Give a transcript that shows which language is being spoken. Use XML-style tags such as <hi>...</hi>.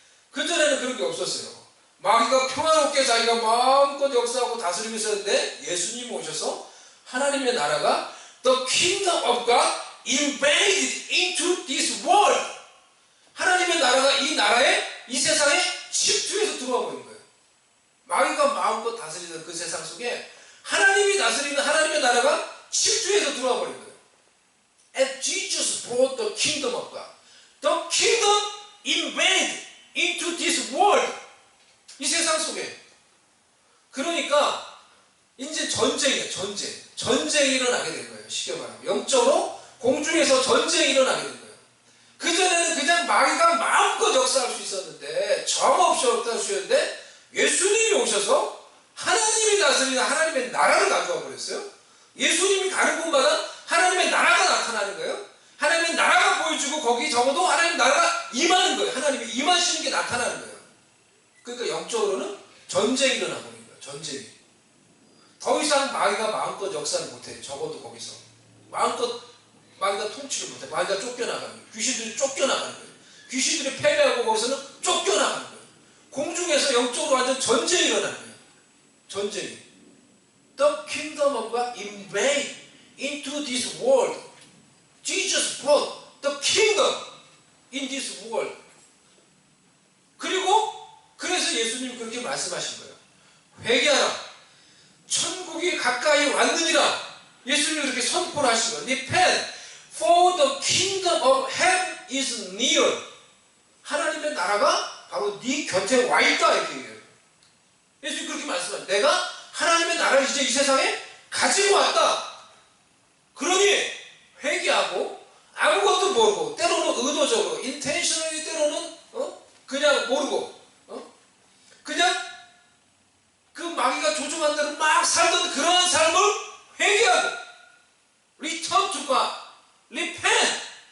<ko>그전에는 그런 게 없었어요. 마귀가 평화롭게 자기가 마음껏 역사하고 다스리고 있었는데 예수님이 오셔서 하나님의 나라가</ko> <en>the kingdom of God invaded into this world.</en> <ko>하나님의 나라가 이 나라에 이 세상에 침투해서 들어와 버린 거예요. 마귀가 마음껏 다스리는 그 세상 속에 하나님이 다스리는 하나님의 나라가 침투해서 들어와 버린 거예요.</ko> <en>And Jesus brought the kingdom of God. The kingdom invaded into this world.</en> <ko>이 세상 속에. 그러니까 이제 전쟁이에요. 전쟁이 일어나게 된 거예요. 쉽게 말하면 영적으로 공중에서 전쟁이 일어나게 된 거예요. 그전에는 그냥 마귀가 마음껏 역사할 수 있었는데 정없이 역사할 수 있었는데 예수님이 오셔서 하나님이 다스리는 하나님의 나라를 가져와 버렸어요. 예수님이 가는 곳마다 하나님의 나라가 나타나는 거예요. 하나님의 나라가 보여주고 거기 적어도 하나님의 나라가 임하는 거예요. 하나님이 임하시는 게 나타나는 거예요. 그러니까 영적으로는 전쟁이 일어나고 있는 거예요. 전쟁이. 더 이상 마귀가 마음껏 역사를 못해. 적어도 거기서. 마음껏 마귀가 통치를 못해. 마귀가 쫓겨나가는 거예요. 귀신들이 쫓겨나가는 거예요. 귀신들이 패배하고 거기서는 쫓겨나가는 거예요. 공중에서 영적으로 완전 전쟁이 일어나는 거예요. 전쟁이.</ko> <en>The kingdom of God invade into this world. Jesus brought the kingdom in this world.</en> <ko>그래서 예수님이 그렇게 말씀하신 거예요. 회개하라. 천국이 가까이 왔느니라. 예수님이 그렇게 선포를 하신 거예요.</ko> <en>Repent, for the kingdom of heaven is near.</en> <ko>하나님의 나라가 바로 네 곁에 와 있다 이렇게 얘기해요. 예수님 그렇게 말씀합니다. 내가 하나님의 나라를 이제 이 세상에 가지고 왔다. 그러니 회개하고 아무것도 모르고 때로는 의도적으로 intentionally 때로는 그냥 모르고 그냥 그 마귀가 조종한 대로 막 살던 그런 삶을 회개하고</ko> <en>return to God, repent</en>